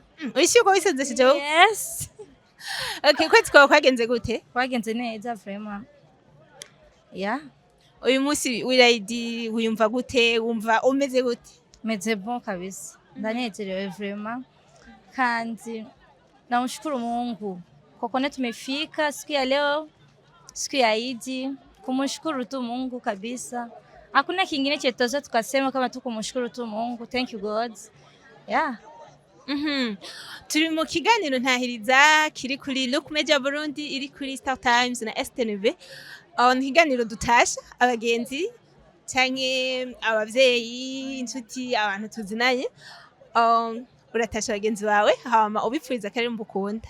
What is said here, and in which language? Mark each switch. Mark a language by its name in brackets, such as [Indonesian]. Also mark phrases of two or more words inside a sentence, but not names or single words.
[Rundi] wishyuye ko wisonzesheje [English] yes [Rundi] okay kwezi kwawe kwagenze gute kwagenze neza vraiment uyu munsi w'irayidi wiyumva gute wumva umeze gute meze bon kabisa ndanezerewe vraiment kandi [Swahili] namshukuru Mungu kwa kuwa tumefika siku ya leo siku ya Idi kumshukuru tu Mungu kabisa hakuna kingine chetosha tukasema kama tu kumshukuru tu Mungu. [English] Thank you God. Yeah. [Rundi] Turi mu kiganiro ntahiriza kiri kuri Look Media Burundi iri kuri Star Times na STNV. Ni ikiganiro dutasha abagenzi canke abavyeyi inshuti abantu tuzinanye. Uratasha abagenzi bawe hama ubipfuriza akarimbo ukunda.